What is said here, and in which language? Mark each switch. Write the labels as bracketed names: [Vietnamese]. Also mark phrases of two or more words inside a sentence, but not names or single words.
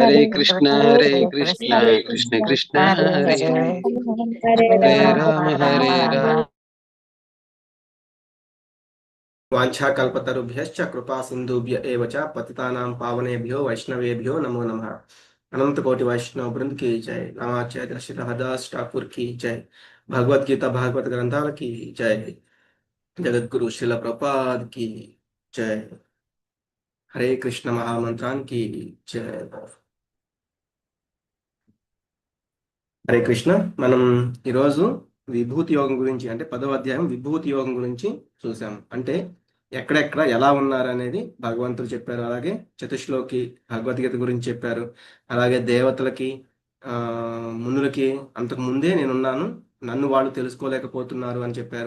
[Sanskrit] హరే కృష్ణ కృష్ణ కృష్ణ హరే హరే, హరే రామ హరే రామ. వాంఛాకల్పతరుభ్యశ్చ కృపా సింధుభ్య ఏవ చ పతితానాం పావనేభ్యో వైష్ణవేభ్యో నమో నమః. [Hindi] अनंत कोटि वैष्णव वृंद की जय. रामाचार्य श्री हरदास ठाकुर की जय. भगवत गीता भागवत ग्रंथाल की जय. जगत गुरु श्रील प्रपाद की जय. हरे कृष्ण महामंत्रान की जय. [Telugu] హరే కృష్ణ. మనం ఈరోజు విభూతి యోగం గురించి, అంటే 10వ అధ్యాయం విభూతి యోగం గురించి చూసాము. అంటే ఎక్కడెక్కడ ఎలా ఉన్నారు అనేది భగవంతుడు చెప్పారు. అలాగే చతుశ్లోకి భగవద్గీత గురించి చెప్పారు. అలాగే దేవతలకి, మునులకి అంతకు ముందే నేనున్నాను, నన్ను వాళ్ళు తెలుసుకోలేకపోతున్నారు అని చెప్పారు.